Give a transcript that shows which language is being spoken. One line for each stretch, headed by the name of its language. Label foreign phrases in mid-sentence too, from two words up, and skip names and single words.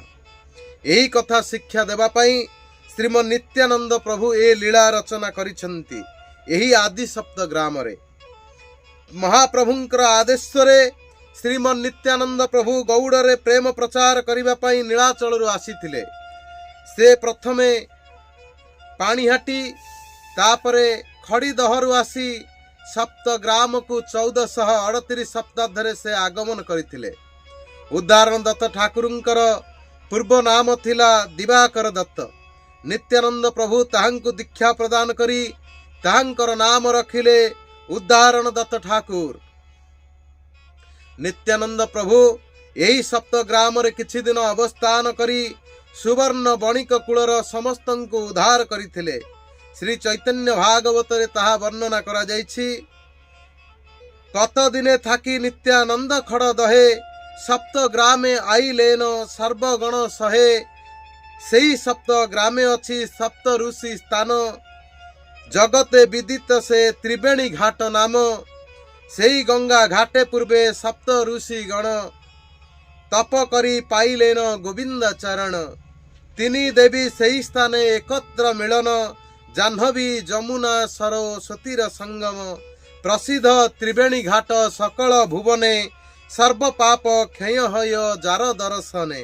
Odia: ଏହି କଥା ଶିକ୍ଷା ଦେବା ପାଇଁ ଶ୍ରୀମନ ନିତ୍ୟାନନ୍ଦ ପ୍ରଭୁ ଏ ଲୀଳା ରଚନା କରିସନ୍ତି। ଏହି ଆଦି ସପ୍ତ ଗ୍ରାମ ରେ ମହାପ୍ରଭୁଙ୍କର ଆଦେଶରେ ଶ୍ରୀମନ ନିତ୍ୟାନନ୍ଦ ପ୍ରଭୁ ଗୌଡ଼ରେ ପ୍ରେମ ପ୍ରଚାର କରନେ ପାଇ ନୀଳାଚଳ ଆସିଥିଲେ। ସେ ପ୍ରଥମେ ପାଣିହାଟି ତାପରେ ଖଡ଼ିଦହରୁ ଆସି ସପ୍ତ ଗ୍ରାମ କୁ 1438 ଶତାବ୍ଦୀ ସେ ଆଗମନ କରଥିଲେ। ଉଦାହରଣ ଦତ୍ତ ଠାକୁରଙ୍କର ପୂର୍ବ ନାମ ଥିଲା ଦିବାକର ଦତ୍ତ। ନିତ୍ୟାନନ୍ଦ ପ୍ରଭୁ ତାହାଙ୍କୁ ଦୀକ୍ଷା ପ୍ରଦାନ କରି ତାହାଙ୍କର ନାମ ରଖିଲେ ଉଦାହରଣ ଦତ୍ତ ଠାକୁର। ନିତ୍ୟାନନ୍ଦ ପ୍ରଭୁ ଏହି ସପ୍ତ ଗ୍ରାମ ରେ କିଛି ଦିନ ଅବସ୍ଥାନ କରି ସୁବର୍ଣ୍ଣ ବଣିକ କୁଳର ସମସ୍ତଙ୍କୁ ଉଦ୍ଧାର କରିଥିଲେ। ଶ୍ରୀ ଚୈତନ୍ୟ ଭାଗବତ ରେ ତାହା ବର୍ଣ୍ଣନା କରା ଯାଇଛି।
Bangla: কত দিনে থাকি নিত্যানন্দ খড় দহে সপ্ত গ্রামে আইলেন সর্বগণ সহে। সেই সপ্ত গ্রামে আছে সপ্ত ঋষি স্থান জগতে বিদিত সে ত্রিবেণী ঘাট নাম। সেই গঙ্গা ঘাটে পূর্বে সপ্ত ঋষি গণ তপ করি পাইলেন গোবিন্দ চরণ। তিনি দেবী সেই স্থানে একত্র মিলন জাহ্নবী যমুনা সরস্বতীর সঙ্গম। প্রসিদ্ধ ত্রিবেণী ঘাট সকল ভুবনে সর্ব পাপ ক্ষয় হয় যার দর্শনে।